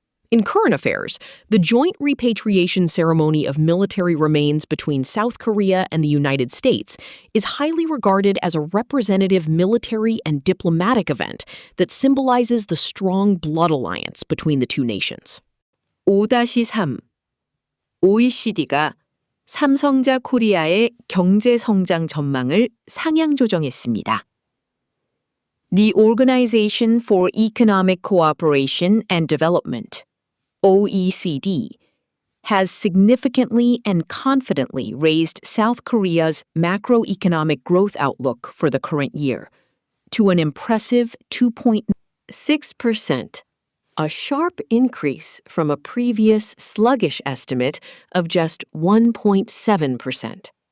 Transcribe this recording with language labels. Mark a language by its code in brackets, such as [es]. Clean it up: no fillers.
[en] In current affairs, the joint repatriation ceremony of military remains between South Korea and the United States is highly regarded as a representative military and diplomatic event that symbolizes the strong blood alliance between the two nations. 5-3. [ko] OECD가 삼성자 코리아의 경제 성장 전망을 상향 조정했습니다. [en] The Organization for Economic Cooperation and Development, OECD, has significantly and confidently raised South Korea's macroeconomic growth outlook for the current year to an impressive 2.6%, a sharp increase from a previous sluggish estimate of just 1.7%.